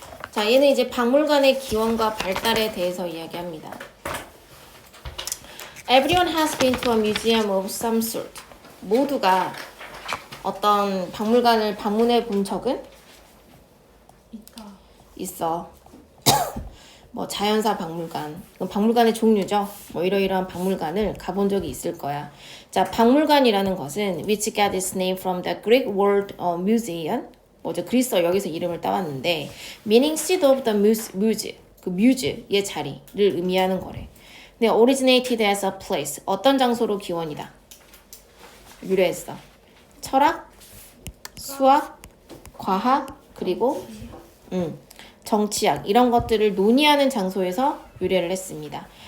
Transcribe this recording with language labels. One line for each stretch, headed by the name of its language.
Korean: 자, 얘는 이제 박물관의 기원과 발달에 대해서 이야기합니다.
English: Everyone has been to a museum of some sort.
Korean: 모두가 어떤 박물관을 방문해 본 적은 있다. 있어. 뭐 자연사 박물관, 박물관의 종류죠. 뭐 이러이러한 박물관을 가본 적이 있을 거야. 자, 박물관이라는 것은
English: which got its name from the Greek word museum.
Korean: 뭐죠? 그리스어 여기서 이름을 따왔는데
English: meaning seat of the muse,
Korean: 그 뮤즈의 자리를 의미하는 거래. 근데
English: originated as a place,
Korean: 어떤 장소로 기원이다. 유래했어. 철학, 수학, 과학, 그리고 정치학 이런 것들을 논의하는 장소에서 유래를 했습니다.